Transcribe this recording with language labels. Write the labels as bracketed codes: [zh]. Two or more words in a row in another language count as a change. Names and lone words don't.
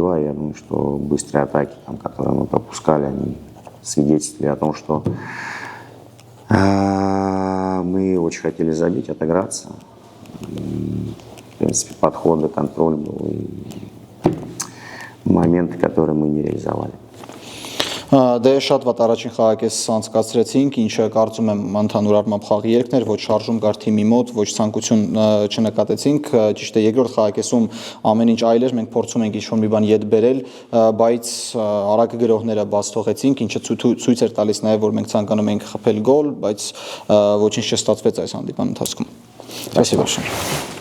[ru] Я думаю, что быстрые атаки, которые мы пропускали, они свидетельствовали о том, что мы очень хотели забить, отыграться. В принципе, подходы, контроль был и моменты, которые мы не реализовали. [hy] Դե շատ վատ առաջին խաղակես անցկացրեցինք, ինչը կարծում եմ ընդհանուր առմամբ խաղի երգներ, ոչ շարժում կար թիմի մոտ, ոչ ցանկություն չնկատեցինք, ճիշտ է երկրորդ խաղակեսում ամեն ինչ այլ էր, մենք փորձում ենք ինչ-որ մի բան յետ բերել, բայց արագ գրողները բաց թողեցինք, ինչը ցույց էր տալիս նաև որ մենք ցանկանում ենք խփել գոլ, բայց ոչինչ չստացվեց այս հանդիպման ընթացքում։ [ru] Спасибо большое.